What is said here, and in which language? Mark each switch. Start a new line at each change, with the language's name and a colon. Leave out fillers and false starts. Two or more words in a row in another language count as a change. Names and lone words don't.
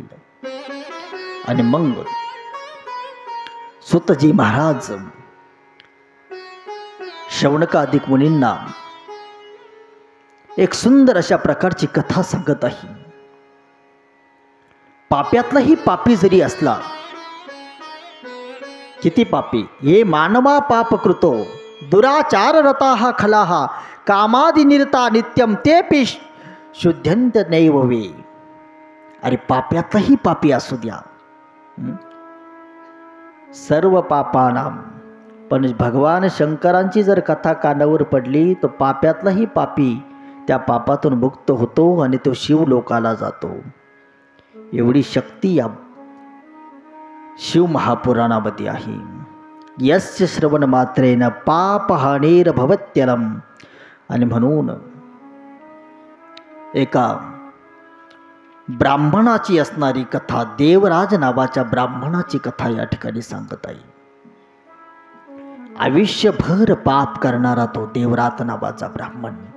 Marathi: आणि मग सुतजी महाराज शौनकादिक मुनींना एक सुंदर अशा प्रकारची कथा सांगत आहे. पाप्यातलाही पापी जरी असला, किती पापी, हे मानवा
Sanskrit: पाप कृतो दुराचार रताहा खलाहा कामादि निरता नित्यम तेपि शुद्ध्यंत नैव वे.
Marathi: अरे पाप्यातलाही पापी असू द्या, सर्व पापानां. पण भगवान शंकरांची जर कथा कानावर पडली तर पाप्यातलाही पापी त्या पापातून मुक्त होतो आणि तो शिवलोकाला जातो. एवढी शक्ती या शिव महापुराणामध्ये आहे.
Sanskrit: यस्य श्रवण मात्रेन पापहानेर भवत्यलम.
Marathi: आणि म्हणून एका ब्राह्मणाची असणारी कथा, देवराज नावाच्या ब्राह्मणाची कथा या ठिकाणी सांगत आहे. आयुष्यभर पाप करणारा तो देवराज नावाचा ब्राह्मण.